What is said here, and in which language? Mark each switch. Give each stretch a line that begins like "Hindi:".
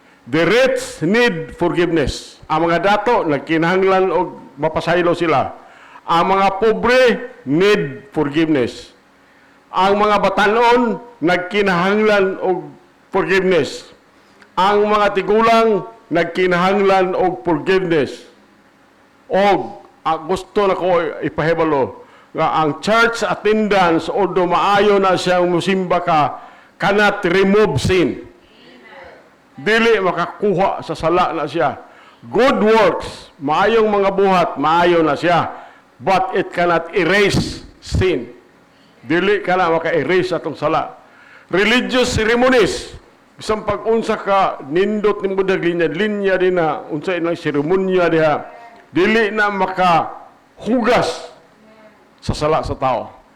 English: The rich need forgiveness.
Cebuano: Ang mga dato nagkinahanglan og mapasaylo sila. Ang mga pobre
English: need forgiveness.
Cebuano: Ang mga batanon nagkinahanglan og forgiveness. Ang mga tigulang nagkinahanglan og forgiveness. Og gusto na ko ipahibalo nga ang
English: church attendance although
Cebuano: maayo na siyang musimba ka
English: cannot remove sin.
Cebuano: Dili makakuha sa sala na siya.
English: Good works,
Cebuano: maayong mga buhat, maayo na siya.
English: But it cannot erase sin.
Cebuano: Dili ka na maka-erase atong sala.
English: Religious ceremonies,
Cebuano: Bisang pag-unsa ka, nindot ni mo linya din na, unsa inang seremonya diha, dili na makahugas sa sala sa tao.